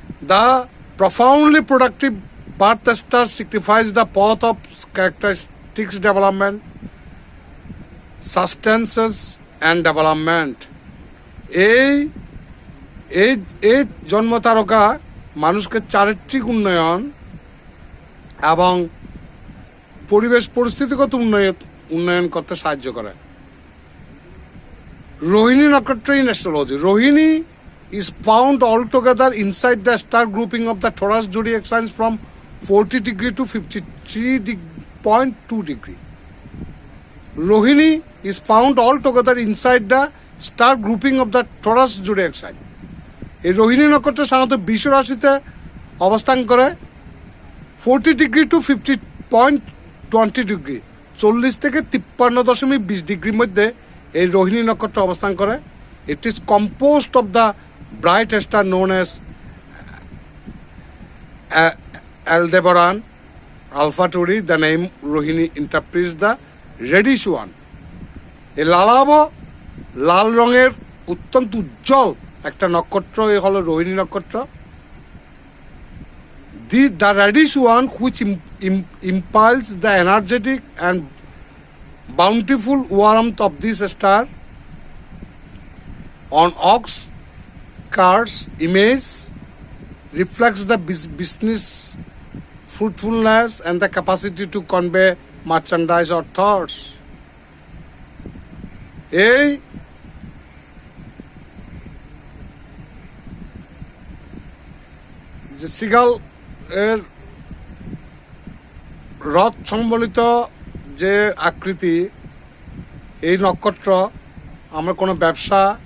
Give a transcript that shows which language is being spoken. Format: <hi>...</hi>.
<en>The profoundly productive birth star signifies the path of characteristics development, sustenances and development.</en> <bn>এই জন্ম তারকা মানুষকে চারিত্রিক উন্নয়ন এবং পরিবেশ পরিস্থিতিগত উন্নয়ন করতে সাহায্য করে।</bn> <en>Rohini nakshatra in astrology. Rohini is found altogether inside the star grouping of the Taurus zodiac signs from 40 degree to 53.2 degree. Rohini is found altogether inside the star grouping of the Taurus zodiac sign.</en> <bn>এই রোহিণী নক্ষত্র সাধারণত বৃষ রাশিতে অবস্থান করে 40 degree two 50.20 degree, 40 থেকে 53.20 ডিগ্রির মধ্যে এই রোহিণী নক্ষত্র অবস্থান করে।</bn> <en>It is composed of the bright star known as Aldebaran Alpha Tauri. The name Rohini interprets the reddish one.</en> <bn>এই লাল রঙের অত্যন্ত উজ্জ্বল একটা নক্ষত্র এ হলো রোহিণী নক্ষত্র।</bn> <en>The reddish one which impels the energetic and bountiful warmth of this star on ox cart's image reflects the business fruitfulness and the capacity to convey merchandise or thoughts.</en> <bn>এই যে seagull এর রথ সম্বলিত যে আকৃতি, এই নক্ষত্র আমরা কোনো ব্যবসা,</bn>